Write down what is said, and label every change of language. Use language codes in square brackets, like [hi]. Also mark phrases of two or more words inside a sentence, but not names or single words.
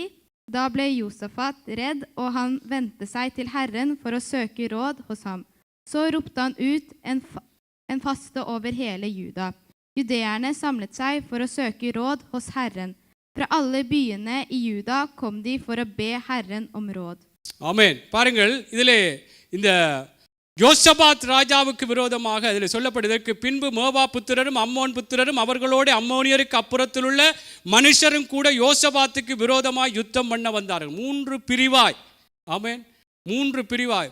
[no] Da ble Josafat redd, og han vendte seg til Herren for å søke råd hos ham. Så ropte han ut en faste over hele Juda. Judeerne samlet seg for å søke råd hos Herren. Fra alle byene i Juda kom de for å be Herren om råd. [ta] ஆமென். பாருங்கள், இதிலே இந்த யோசபாத் ராஜாவுக்கு விரோதமாக இதில் சொல்லப்படுவதற்கு பின்பு மோவா புத்திரரும் அம்மோன் புத்திரரும் அவர்களோடு அம்மோனியருக்கு அப்புறத்தில் உள்ள மனுஷரும் கூட யோசபாத்துக்கு விரோதமாய் யுத்தம் பண்ண வந்தார்கள். 3 பிரிவாய். ஆமென். 3 பிரிவாய்.